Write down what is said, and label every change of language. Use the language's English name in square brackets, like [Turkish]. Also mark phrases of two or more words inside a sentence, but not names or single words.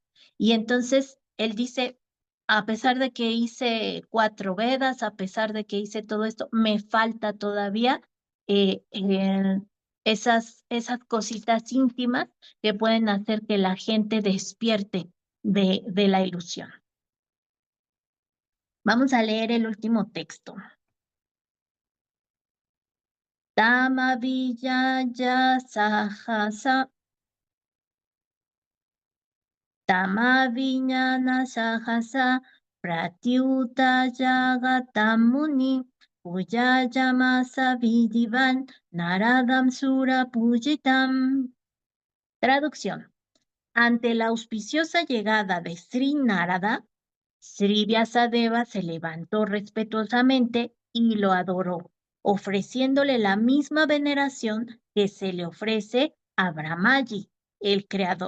[Spanish] Y entonces él dice, a pesar de que hice 4 Vedas, a pesar de que hice todo esto, me falta todavía esas cositas íntimas que pueden hacer que la gente despierte de la ilusión. Vamos a leer el último texto. [Sanskrit] Tamavijaya sahasa Tamaviñana sahasa Pratyuta jagatamuni Pujayamasa vidivan Naradam sura pujitam. [Spanish] Traducción. Ante la auspiciosa llegada de Sri Narada, Sri Vyasadeva se levantó respetuosamente y lo adoró, ofreciéndole la misma veneración que se le ofrece a Brahmaji, el creador.